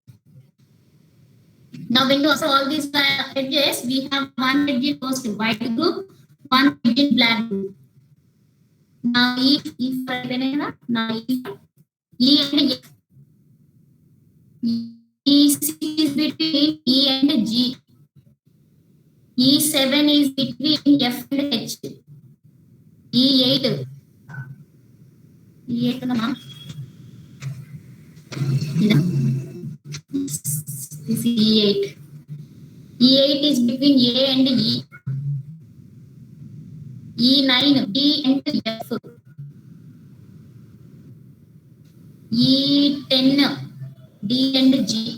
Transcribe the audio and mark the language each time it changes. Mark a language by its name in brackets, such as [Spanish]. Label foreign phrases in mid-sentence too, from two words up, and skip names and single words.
[English] Now when you also all these edges, we have one edge in first white group, one edge in black group. Now now E and F. E6 is between E and G. E7 is between F and H. E8. E8 nama. This is E8. E8 is between A and E. E9, D and F. E10, D and G.